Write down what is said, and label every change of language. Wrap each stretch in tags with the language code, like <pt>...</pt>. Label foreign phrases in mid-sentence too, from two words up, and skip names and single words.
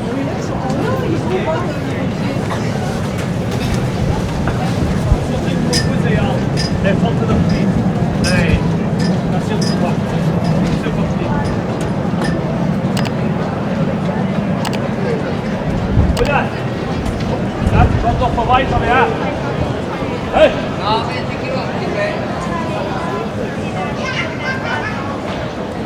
<it>Le foto da qui. La siamo qua. Cuidado!</it> <de>Kommt doch vorbei, komm her! Hey! No, 20 km.</de>